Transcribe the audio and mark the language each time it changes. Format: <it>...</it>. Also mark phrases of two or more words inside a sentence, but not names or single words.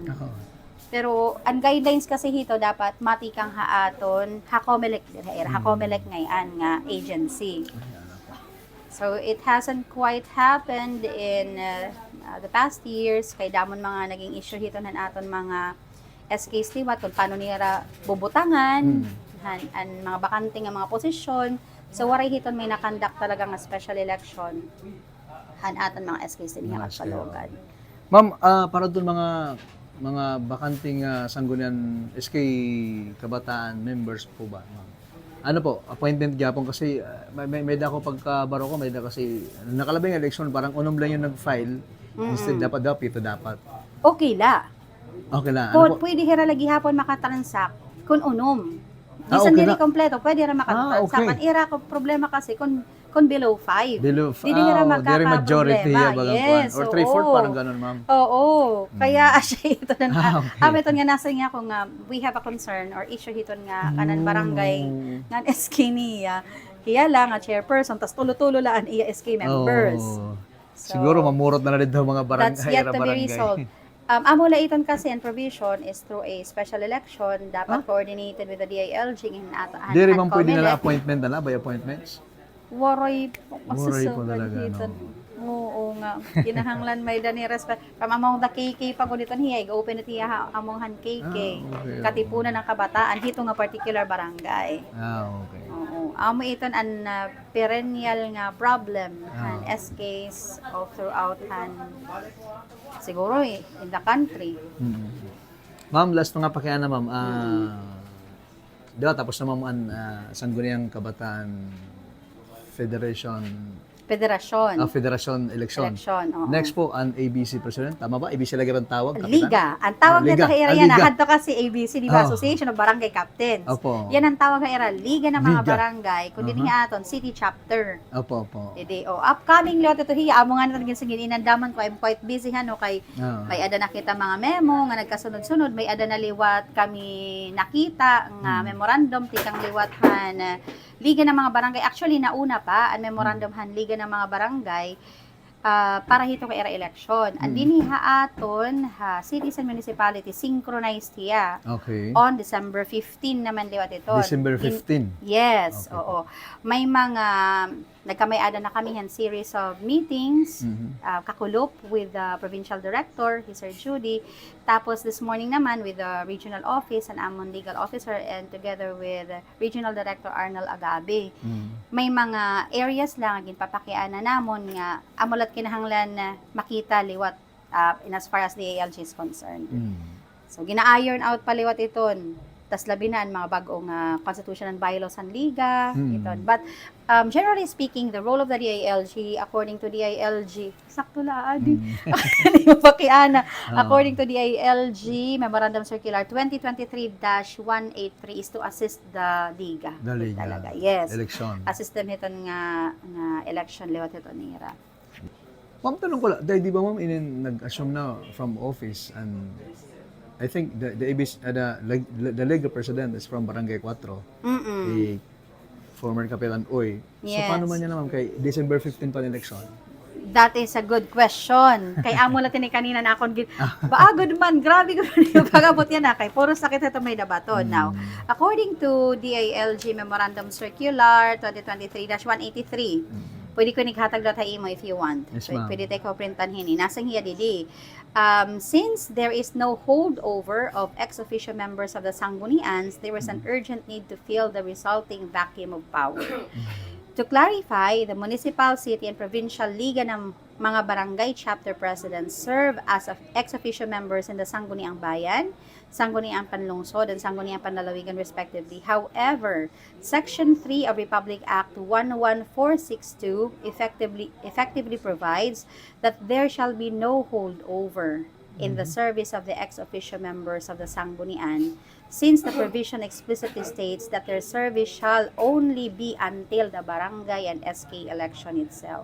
<war>Pero ang guidelines kasi hito dapat matikang haaton hakomelek hakomelek ngayon nga agency.</war> <en>So it hasn't quite happened in the past years</en> <war>kay damon mga naging issue hito nan aton mga SKs liwat kung paano nila bubutangan ang mga bakante nga mga posisyon. So waray hiton may nakandak talaga nga special election han aton mga SKs din nga Kapalogan.</war> <tl>Ma'am, para doon mga bakanting sanggunian SK Kabataan members po ba, ma'am?</tl> <war>Ano po, appointment gyapon kasi may dako pagkabaro ko, may da kasi nakalabing election parang unom lang yung nag-file.</war> <tl>Instead dapat daw pito dapat. Okay la. Okay lang.</tl> <war>Kung pwede hira lagi hapon makatransact kun unom. Bisan</war> <en>okay</en> <war>dili na. kompleto, pwede ra makatransact.</war> <en>okay.</en> <war>Ang ira ko problema kasi kun below 5.</war> <en>Below,</en> <war>Dili hira diri majority</war> <tl>magkaka-problema.</tl> <war>bagang</war> <en>Yes,</en> <tl>or 3/4 parang ganun, ma'am.</tl> <war>Oo. Kaya siya ito na</war> <en>Okay.</en> <war>ito nga nasa nga ko nga</war> <en>we have a concern or issue</en> <war>hiton nga kanan barangay nga SK niya. Kaya lang nga chairperson tas tulo-tulo laan iya SK members.</war> <en>So,</en> <war>siguro mamurot na rin daw mga barangay.</war> <en>that's yet to be</en> <war>barangay.</war> <en>resolved.</en> <war>Amo laiton kasi</war> <en>and provision is through a special election dapat coordinated with the DILG in</en> <war>Diri man pwede na appointment na by appointments. Waroy Waroy po talaga, no? Oo nga. Kinahanglan may dani respect. Pamamong da KK pag ulitan hiya, open it hiya among han KK.</war> <en>okay.</en> <war>Katipunan ng kabataan hito nga particular barangay.</war> <en>Okay.</en> <war>Oo. Amo iton an perennial nga problem han SKs</war> <en>all throughout</en> <war>han siguro</war> <en>in the country.</en> <war>Ma'am, last na nga pakiana, ma'am. Diba, tapos na ma'am ang Sangguniang Kabataan Federation Federation election. Oo.</war> <tl>Next po, ang ABC President.</tl> <war>Tama ba? ABC lagi rin tawag? Kapitan? Liga. Ang tawag nito Liga. kay era Ah, yan. Liga. Hadto kasi ABC, di ba? Oh.</war> <en>Association of Barangay Captains.</en> <tl>Opo.</tl> <war>Yan ang tawag kay era. Liga ng mga Liga. barangay. Kundi niya aton,</war> <en>city chapter.</en> <tl>Opo, opo. Hindi.</tl> <war>Upcoming lot ito hiya. Amo nga natin sige inandaman ko.</war> <en>I'm quite busy</en> <war>hano kay may ada nakita mga memo nga nagkasunod-sunod. May ada na liwat kami nakita nga memorandum tikang liwathan Liga ng mga barangay. Actually, nauna pa ang memorandum han Liga ng mga barangay para hito kay era election. And diniha aton</war> <en>cities and municipality synchronized</en> <war>hiya</war> <en>Okay. on December 15 naman liwat ito. December 15. Yes, Okay.</en> <war>oo. May mga nagkamay-ada na kami han</war> <en>series of meetings,</en> <war>kakulop</war> <en>with the provincial director,</en> <war>Sir Judy.</war> <en>Tapos this morning naman with the regional office and Amon legal officer and together with regional director Arnold Agabe.</en> <war>May mga areas lang ginpapakiana namon nga amulat kinahanglan na makita liwat</war> <en>in as far as the ALG is concerned.</en> <war>So gina-iron out paliwat iton.</war> <tl>Tas labi na ang mga bagong constitution and bylaws ng Liga.</tl> <en>Iton. But generally speaking, the role of the DILG, according to DILG,</en> <war>sakto la, adi.</war> <en>According to DILG, Memorandum Circular 2023-183 is to assist the Liga. The Liga. Talaga. Yes. Election.</en> <war>Assist them hiton nga election liwat ito nira.</war> <en>Ma'am,</en> <tl>tanong ko lang, dahil di ba ma'am nag-assume na</tl> <en>from office and I think the ABC, the legal president is from Barangay 4, the former Kapitan Uy. So Yes.</en> <tl>paano man yan naman kay December 15 pa election?</tl> <en>That is a good question.</en> <war>Kay amo lang tini kanina na akong good man, grabe ko yung pagabot yan na kay puro sakit ito may dabaton.</war> <en>Now, according to DILG Memorandum Circular 2023-183,</en> <war>pwede ko naghatag data imo</war> <en>if you want. Yes, So, ma'am.</en> <war>pwede tayo printan hini. Nasang hiya didi.</war> <en>Since there is no holdover of ex-officio members of the Sanggunians, there is an urgent need to fill the resulting vacuum of power. To clarify, the municipal, city, and provincial liga ng mga barangay chapter presidents serve as ex-officio members in the Sangguniang Bayan, Sangguniang Panlungsod, and Sangguniang Panlalawigan respectively. However, Section 3 of Republic Act 11462 effectively provides that there shall be no holdover in the service of the ex-officio members of the Sanggunian, since the provision explicitly states that their service shall only be until the barangay and SK election itself.</en>